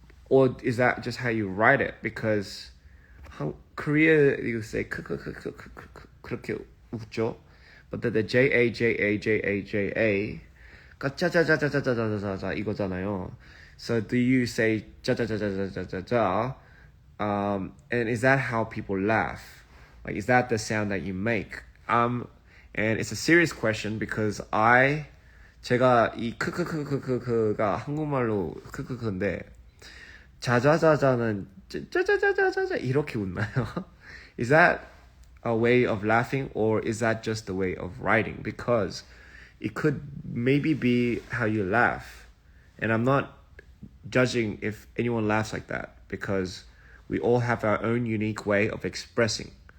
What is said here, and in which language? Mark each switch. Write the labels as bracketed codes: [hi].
[en] Or is that just how you write it? Because Korea, you say [ko] 그렇게 웃죠. [en] But the J-A [ko] 짜자자자자자자자자 이거잖아요. [en] So do you say 짜자자자자자자? And is that how people laugh? Like, is that the sound that you make? And it's a serious question because [ko] 제가 이 크크크크크크가 한국말로 크크크인데 자자자자는 짜자자자자자 이렇게 웃나요? [en] Is that a way of laughing, or is that just a way of writing? Because it could maybe be how you laugh, and I'm not judging if anyone laughs like that, because we all have our own unique way of expressing.